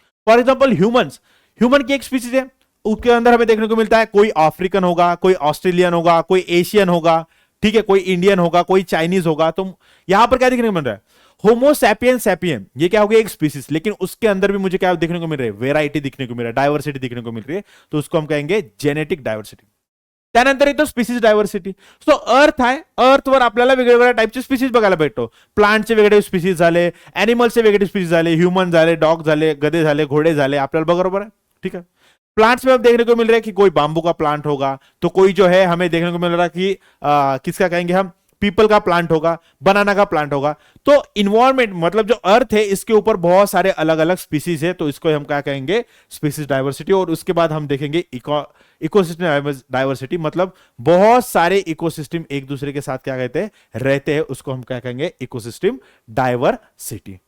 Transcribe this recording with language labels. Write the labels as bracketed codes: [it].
[hi] For example humans, human की एक species है, उसके अंदर हमें देखने को मिलता है कोई अफ्रीकन होगा, कोई ऑस्ट्रेलियन होगा, कोई एशियन होगा, ठीक है, कोई इंडियन होगा, कोई चाइनीज होगा। तो यहां पर क्या देखने को मिल रहा है, होमोसैपियन सैपियन, ये क्या हो गया एक स्पीसीज, लेकिन उसके अंदर भी मुझे क्या देखने को मिल रहा है, वेराइटी दिखने को मिल रहा है, डायवर्सिटी दिखने को मिल रही है, तो उसको हम कहेंगे जेनेटिक डायवर्सिटी। [mr] त्यानंतर येतो स्पीसीज डायव्हर्सिटी. सो अर्थ आहे, अर्थवर आपल्याला वेगवेगळ्या टाईपचे स्पीसीज बघायला भेटतो. प्लांटचे वेगळे स्पीसीज झाले, एनिमल्सचे वेगळे स्पीसीज झाले, ह्यूमन झाले, डॉग झाले, गधे झाले, घोड़े झाले, आपल्याला [hi] बरोबर है, ठीक है. प्लांट्स में अब देखने को मिल रहा है कि कोई बांबू का प्लांट होगा, तो कोई जो है हमें देखने को मिल रहा है कि किसका कहेंगे हम, पीपल का प्लांट होगा, बनाना का प्लांट होगा. तो इन्वायरमेंट मतलब जो अर्थ है इसके ऊपर बहुत सारे अलग अलग स्पीसीज है, तो इसको हम क्या कहेंगे, स्पीसीज डाइवर्सिटी. और उसके बाद हम देखेंगे इकोसिस्टम डाइवर्सिटी, मतलब बहुत सारे इकोसिस्टम एक दूसरे के साथ क्या कहते हैं, रहते हैं, उसको हम क्या कहेंगे, इकोसिस्टम डाइवर्सिटी.